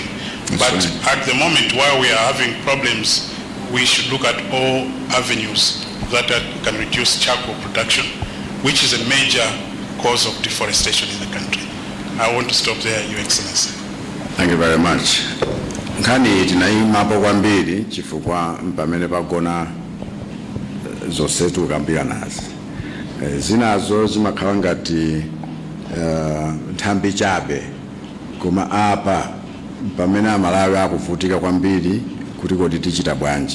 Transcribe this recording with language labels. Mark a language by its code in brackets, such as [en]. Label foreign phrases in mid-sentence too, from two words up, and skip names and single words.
[en] But at the moment, while we are having problems, we should look at all avenues that can reduce charcoal production, which is a major cause of deforestation in the country. I want to stop there, Your Excellency. Thank you very much. [ny] Nkani tinaimapo kwambiri chifukwa pamene pagona zosetu kambira nazi. Zinazo zimakhala ngati nthambi chabe, koma apa pamene Amalawi akuvutika kwambiri kuti kodi tichita bwanji.